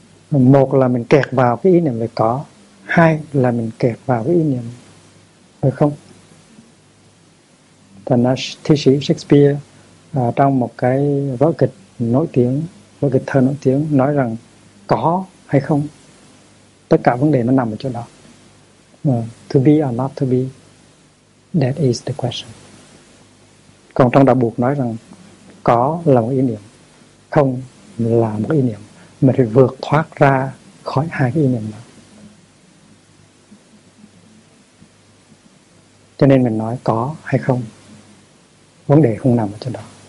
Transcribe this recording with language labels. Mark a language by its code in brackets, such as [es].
[vi] Một là mình kẹt vào cái ý niệm về có, hai là mình kẹt vào cái ý niệm về không. Thành ra thi sĩ Shakespeare trong một cái vở kịch nổi tiếng, vở kịch thơ nổi tiếng, nói rằng có hay không, tất cả vấn đề nó nằm ở chỗ đó. [en] To be or not to be, that is the question. [vi] Còn trong đạo Phật nói rằng có là một ý niệm, không là một ý niệm. Mình phải vượt thoát ra khỏi hai cái ý niệm đó. Cho nên mình nói có hay không, vấn đề không nằm ở chỗ đó.